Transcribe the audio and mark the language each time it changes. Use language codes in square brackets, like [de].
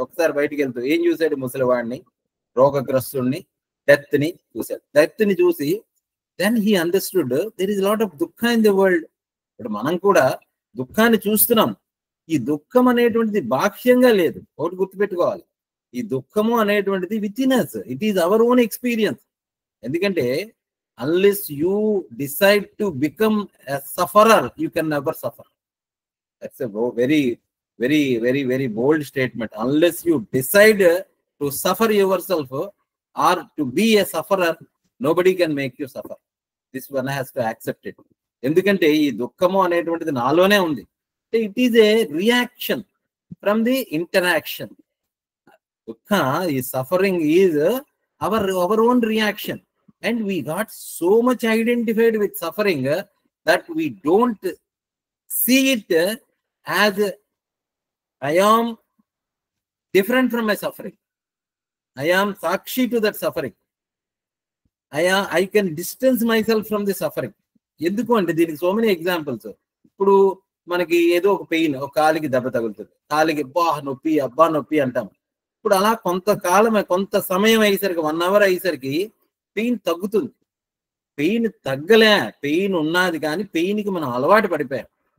[te] ఒకసారి బయటికి వెళ్తూ ఏం చూశాడు, ముసలివాడిని, రోగగ్రస్తుడిని, డెత్ ని చూశాడు. డెత్ ని చూసి [en] Then he understood there is lot of dukkha in the world. [te] ఇప్పుడు మనం కూడా దుఃఖాన్ని చూస్తున్నాం. ఈ దుఃఖం అనేటువంటిది బాహ్యంగా లేదు, ఒకటి గుర్తుపెట్టుకోవాలి. ఈ దుఃఖము అనేటువంటిది [en] Within us, it is our own experience. [te] ఎందుకంటే [en] unless you decide to become a sufferer, you can never suffer. That's a very, very, very, very bold statement. Unless you decide to suffer yourself or to be a sufferer, nobody can make you suffer. This one has to accept it. [te] ఎందుకంటే ఈ దుఃఖము అనేటువంటిది నాలోనే ఉంది. [en] It is a reaction from the interaction. దుఃఖ, ఈ suffering is our own reaction. And we got so much identified with suffering that we don't see it as I am different from my suffering. I am sakshi to that suffering. I can distance myself from the suffering. [te] ఎందుకు అంటే దీనికి [en] So many examples. [te] ఇప్పుడు మనకి ఏదో ఒక pain, ఒక కాలికి దెబ్బ తగులుతుంది, కాలికి నొప్పి, అబ్బా నొప్పి అంటాం. ఇప్పుడు అలా కొంత సమయం అయ్యేసరికి 1 hour అయ్యేసరికి పెయిన్ తగ్గుతుంది. పెయిన్ తగ్గలే, పెయిన్ ఉన్నది కానీ పెయిన్కి మనం అలవాటు పడిపోయాం.